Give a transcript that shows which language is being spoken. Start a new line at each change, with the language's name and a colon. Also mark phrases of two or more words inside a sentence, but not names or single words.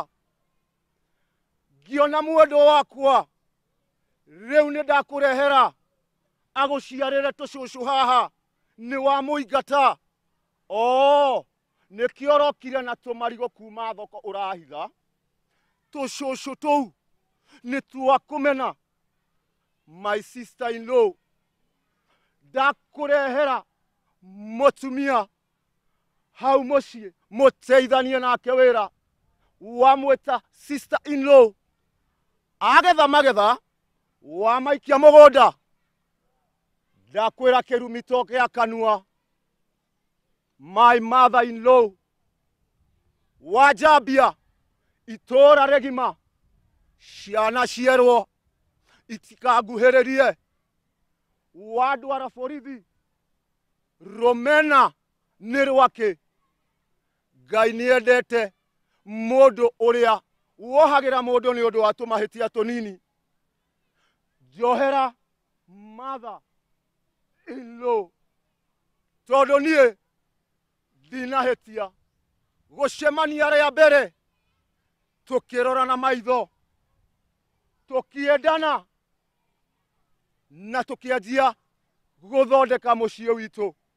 Kikuyu: Ngiona mwendwa wakwa rĩu nĩ ndakũrehera agũciarĩre tũcũcũ haha nĩ wa mũingata. Nĩkĩo ũrokire na tũmarigũ kuma thoko ũrahitha. Tũcũcũ tũu nĩ twa kũmena.
English: My sister in law,
Kikuyu: ndakũrehera mũtumia hau mũciĩ mũteithanie nake wĩra. Wamwĩta
English: sister in law,
Kikuyu: agetha magetha wamaikia mũgũnda. Ndakwĩra kĩrumi to gĩa kanua.
English: My mother in law,
Kikuyu: wajambia itũũra rĩgima ciana cierwo itikanguhĩrĩrie. Wandwara borithi rũmena nĩ rwakĩ? Ngai nĩendete mũndũ ũrĩa wohagĩra mũndũ nĩ ũndũ wa tũmahĩtia tũnini. Njohera
English: mother in law,
Kikuyu: tondũ niĩ ndinahĩtia gũcemania rĩa mbere tũkĩrorana maitho, tũkĩendana na tũkĩanjia gũthondeka mũciĩ witũ.